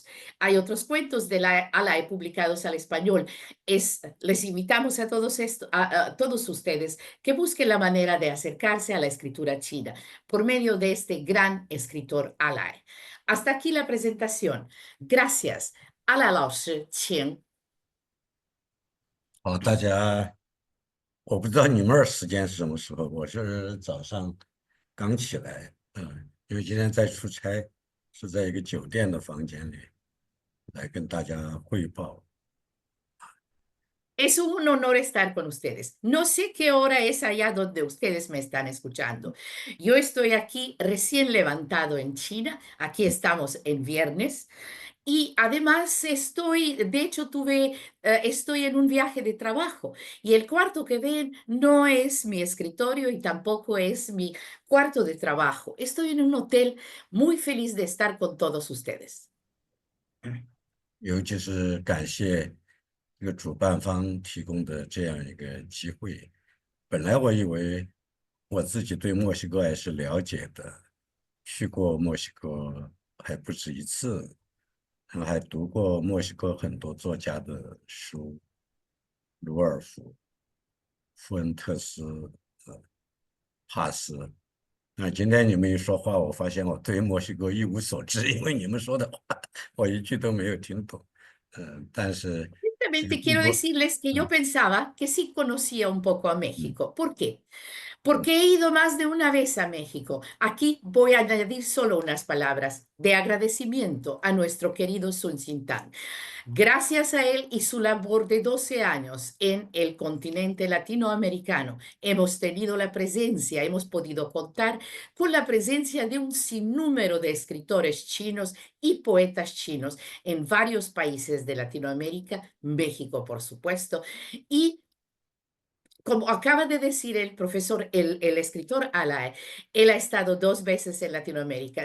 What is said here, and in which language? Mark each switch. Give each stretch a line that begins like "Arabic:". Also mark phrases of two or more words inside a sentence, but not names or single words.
Spanish: Hay otros cuentos de la Alae publicados al español. Les invitamos a todos, a todos ustedes que busquen la manera de acercarse a la escritura china por medio de este gran escritor Alae. Hasta aquí la presentación. Gracias.
Chinese: 阿赖老师，请。好，大家，我不知道你们儿时间是什么时候，我是早上刚起来，因为今天在出差，是在一个酒店的房间里来跟大家汇报。
Spanish: Es un honor estar con ustedes. No sé qué hora es allá donde ustedes me están escuchando. Yo estoy aquí recién levantado en China. Aquí estamos en viernes. Y además de hecho, estoy en un viaje de trabajo y el cuarto que ven no es mi escritorio y tampoco es mi cuarto de trabajo. Estoy en un hotel muy feliz de estar con todos ustedes.
Chinese: 尤其是感谢这个主办方提供的这样一个机会。本来我以为我自己对墨西哥还是了解的，去过墨西哥还不止一次，然后还读过墨西哥很多作家的书，鲁尔夫、富恩特斯、帕斯。那今天你们一说话，我发现我对墨西哥一无所知，因为你们说的话我一句都没有听懂。但是这个
Spanish: Simplemente
Chinese: 中
Spanish: quiero
Chinese: 国，
Spanish: decirles que yo 嗯 pensaba que sí conocía un poco a 嗯 México. ¿Por qué? 嗯， Porque he ido más de una vez a México. Aquí voy a añadir solo unas palabras de agradecimiento a nuestro querido Sun Xintang. Gracias a él y su labor de 12 años en el continente latinoamericano, hemos tenido la presencia, hemos podido contar con la presencia de un sinnúmero de escritores chinos y poetas chinos en varios países de Latinoamérica, México, por supuesto, y como acaba de decir el profesor, el escritor Alae, él ha estado 2 veces en Latinoamérica.